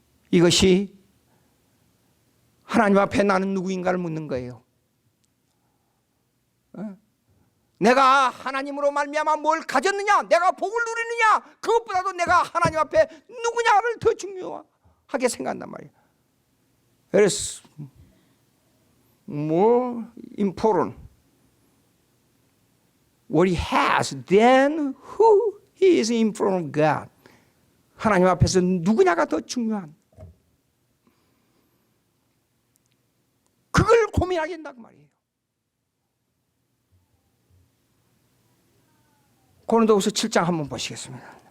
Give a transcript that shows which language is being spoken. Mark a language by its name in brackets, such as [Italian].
[Korean] 이것이 하나님 앞에 나는 누구인가를 묻는 거예요. 내가 하나님으로 말미암아 뭘 가졌느냐, 내가 복을 누리느냐, 그것보다도 내가 하나님 앞에 누구냐를 더 중요하게 생각한단 말이에요. 그래서 [English] more important what he has than who he is in front of God. [Korean] 하나님 앞에서 누구냐가 더 중요한, 그걸 고민하게 된다고 말이에요. 고린도후서 7장 한번 보시겠습니다.